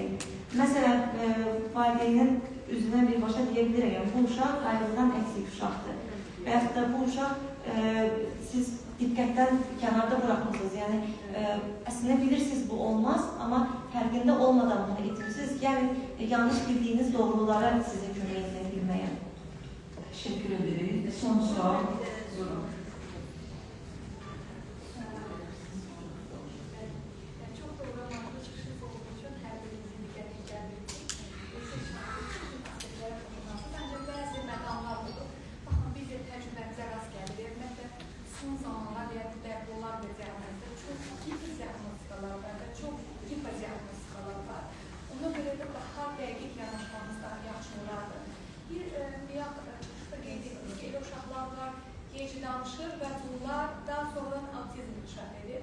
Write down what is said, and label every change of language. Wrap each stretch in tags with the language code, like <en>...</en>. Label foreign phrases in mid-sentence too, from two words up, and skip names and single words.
<az>Məsələn, valideynin üzünə birbaşa deyə bilirəm, bu uşaq qayğıdan eksik uşaqdır. Və yaxud da bu uşaq siz diqqətdən kənarda bırakmışsınız. Yəni, əslində bilirsiniz bu olmaz, amma fərqində olmadan bunu itirsiniz. Yəni, yanlış bildiyiniz doğrulara sizə kömək edə bilməyə.</az> <tr>Teşekkür ederim. Son sual. Buyurun. Çok doğru anlamda çıkışınız olduğu için her birinizin dikkatini geldiğiniz bence bazı məqamlar oldu.</tr> <az>Baxın, biz de təcrübəmizə rast gəlir. Ümumiyyətlə, son zamanlar deyək, dərbolar və diaqnozda çox hiperdiaqnostikalar var və çox hiperdiaqnostikalar var. Ona görə də daha dəqiq yanaşmamız daha yaxşı olardı. Bir çıxışda qeyd etdik ki, elə uşaqlar var, gec danışır və bunlar daha sonra autizm inkişaf edir.</az>